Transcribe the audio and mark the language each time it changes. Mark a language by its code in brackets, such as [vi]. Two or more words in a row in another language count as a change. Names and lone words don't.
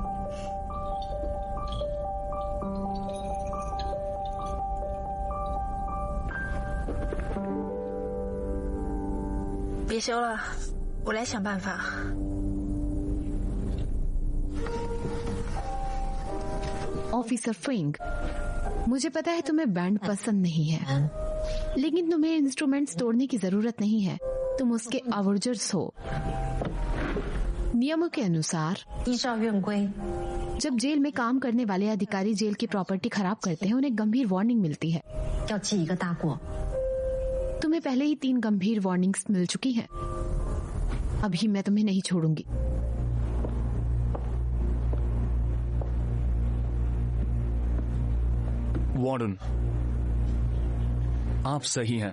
[zh] 别修了，我来想办法。 [hi] ऑफिसर फ्रिंग, मुझे पता है तुम्हें बैंड पसंद नहीं है, लेकिन तुम्हें इंस्ट्रूमेंट्स तोड़ने की जरूरत नहीं है। तुम उसके आवर्जर्स हो। नियमों के अनुसार [zh] 依照院规， [hi] जब जेल में काम करने वाले अधिकारी जेल की प्रॉपर्टी खराब करते हैं, उन्हें गंभीर वार्निंग मिलती है। [zh] 要记一个大过。 [hi] तुम्हें पहले ही 3 गंभीर वार्निंग्स मिल चुकी हैं। अभी मैं तुम्हें नहीं छोड़ूंगी। वार्डन, आप सही हैं।